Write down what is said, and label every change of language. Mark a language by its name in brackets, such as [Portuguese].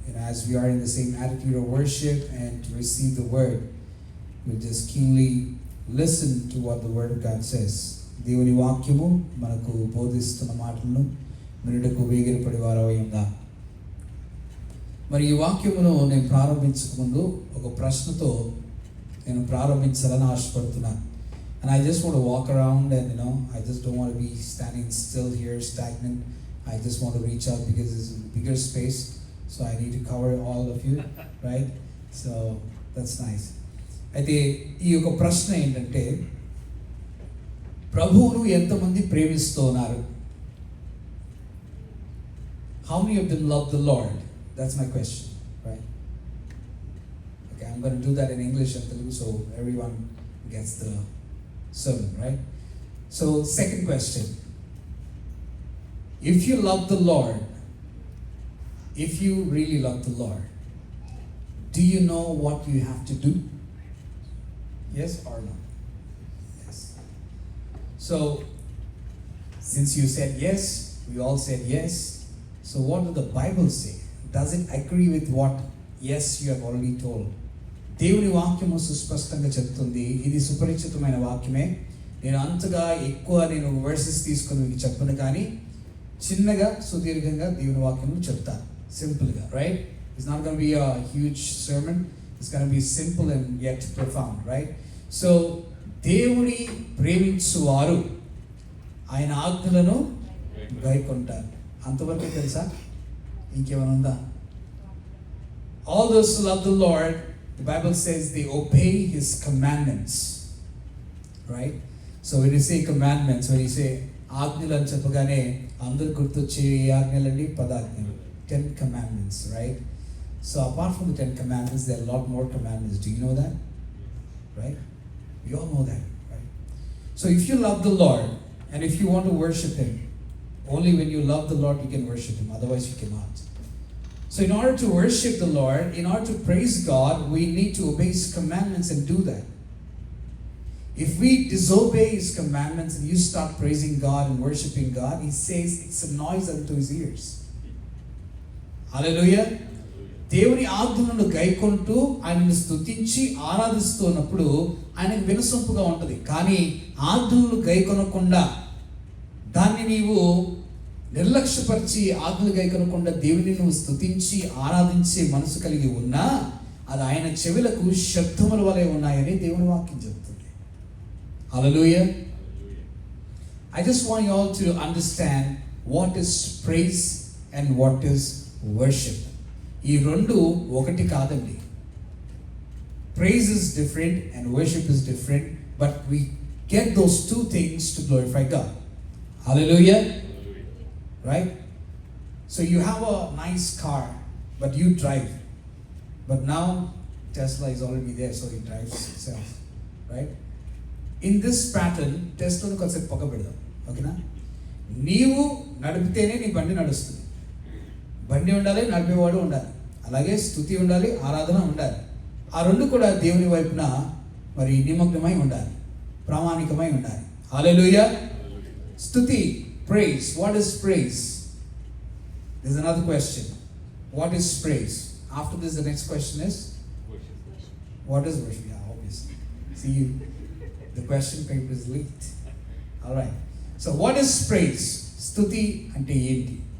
[English] As we are in the same attitude of worship and to receive the word, we just keenly listen to what the word of God says. [Telugu] దేవుని వాక్యము మనకు బోధిస్తున్న మాటలను వినుటకు వేగిరపడి వారమై ఉందాం. మరి ఈ వాక్యమును నేను ప్రారంభించక ముందు ఒక ప్రశ్నతో నేను ప్రారంభించాలని ఆశపడుతున్నాను. [English] And I just want to walk around and I just don't want to be standing still here stagnant. I just want to reach out because it's a bigger space, so I need to cover all of you, right? So that's nice. [Telugu] అయితే ఈ యొక్క ప్రశ్న ఏంటంటే, ప్రభువును ఎంతమంది ప్రేమిస్తూ ఉన్నారు? [English] How many of them love the Lord? That's my question, right? Okay, I'm going to do that in English and Telugu so everyone gets the sermon, right? So, second question. If you love the Lord, if you really love the Lord, do you know what you have to do? Yes or no? Yes. So, since you said yes, we all said yes. So, what does the Bible say? Does it agree with what yes you have already told? [Telugu] దేవుని వాక్యము సుస్పష్టంగా చెప్తుంది. ఇది సుపరిచితమైన వాక్యమే. నేను అంతగా ఎక్కువ వర్సెస్ తీసుకొని మీకు చెప్పను, కానీ చిన్నగా సుదీర్ఘంగా దేవుని వాక్యము చెప్తాను, సింపుల్గా. Right? [English] It's not gonna be a huge sermon. It's gonna be simple and yet profound, right? [Telugu] So దేవుని ప్రేమించువారు ఆయన ఆజ్ఞలను గైకొంటారు. అంతవరకు తెలుసా? ఇంకేమైనా ఉందా? [English] All those who love the Lord, the Bible says they obey His commandments, right? So when you say commandments, when you say [Telugu] ఆజ్ఞలు అని చెప్పగానే అందరు గుర్తొచ్చే ఏ ఆజ్ఞలండి? [English] 10 ఆజ్ఞలు, 10 commandments, right? So apart from the 10 commandments, there are a lot more commandments. Do you know that? Right? We all know that, right? So if you love the Lord and if you want to worship Him, only when you love the Lord you can worship Him, otherwise you cannot. So in order to worship the Lord, in order to praise God, we need to obey His commandments and do that. If we disobey His commandments and you start praising God and worshiping God, He says it's a noise unto His ears. Hallelujah. [Telugu] దేవుని ఆజ్ఞలను గైకొంటూ ఆయనను స్తుతించి ఆరాధిస్తున్నప్పుడు ఆయనకు వినసొంపుగా ఉంటుంది. కానీ ఆజ్ఞలను గైకొనకుండా దాన్ని నీవు నిర్లక్ష్యపరిచి ఆజ్ఞలు గైకొనకుండా దేవుని నువ్వు స్తుతించి ఆరాధించే మనసు కలిగి ఉన్నా అది ఆయన చెవులకు శబ్దముల వలె ఉన్నాయని దేవుని వాక్యం చెబుతుంది. హల్లెలూయా. [English] I just want you all to understand what is praise and what is worship. [Telugu] ఈ రెండు ఒకటి కాదండి. [English] Praise is different and worship is different, but we get those two things to glorify God. Hallelujah. Right? So you have a nice car, but you drive. But now Tesla is already there, so it drives itself. Right? In this pattern, [Telugu] Tesla ను కొంచెం పక్క పెడదాం. ఓకేనా? నీవు నడిపితేనే నీ బండి నడుస్తుంది. బండి ఉండాలి, నడిపేవాడు ఉండాలి. అలాగే స్తుతి ఉండాలి, ఆరాధన ఉండాలి. ఆ రెండు కూడా దేవుని వైపున మరి నిమగ్నమై ఉండాలి, ప్రామాణికమై ఉండాలి. హల్లెలూయా. స్తుతి, [English] praise. What is praise? There's another question. What is praise? After this, the next question is worship. What is worship? Yeah, obviously. See, the question paper is leaked. All right. So, what is praise? [Telugu] Stuti ante enti.